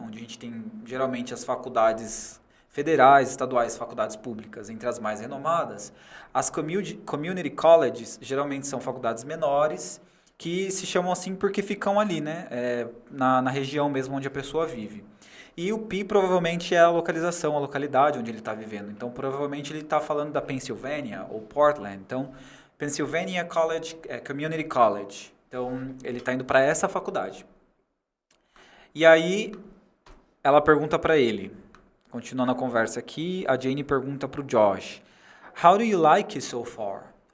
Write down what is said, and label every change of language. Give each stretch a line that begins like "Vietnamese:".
Portuguese: Onde a gente tem, geralmente, as faculdades federais, estaduais, faculdades públicas, entre as mais renomadas, as community colleges geralmente são faculdades menores, que se chamam assim porque ficam ali, né? Na região mesmo onde a pessoa vive. E o P provavelmente é a localização, a localidade onde ele está vivendo. Então, provavelmente ele está falando da Pennsylvania ou Portland. Então, Pennsylvania College, Community College. Então, ele está indo para essa faculdade. E aí, ela pergunta para ele... Continuando a conversa aqui, a Jane pergunta para o Josh,
English: How do you like it so far?